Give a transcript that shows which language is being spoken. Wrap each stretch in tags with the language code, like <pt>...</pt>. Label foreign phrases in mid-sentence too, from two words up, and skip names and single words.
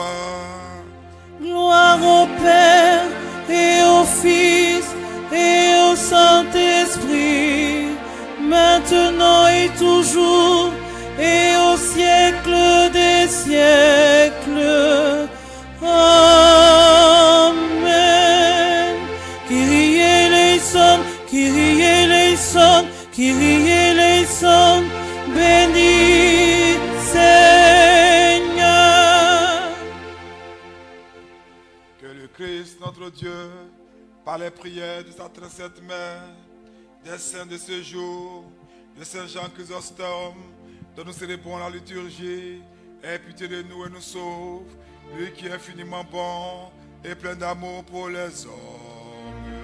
<fr>Gloire au Père et au Fils et au Saint-Esprit, maintenant et toujours et au siècle des siècles. Amen.</fr> <el>Kyrie eleison, Kyrie eleison, Kyrie eleison,</el> <fr>béni Seigneur. Que le Christ, notre Dieu, par les prières de sa très sainte mère, des saints de ce jour, de Saint Jean Chrysostome, dont nous célébrons la liturgie, aie pitié de nous et nous sauve, lui qui est infiniment bon et plein d'amour pour les hommes.</fr>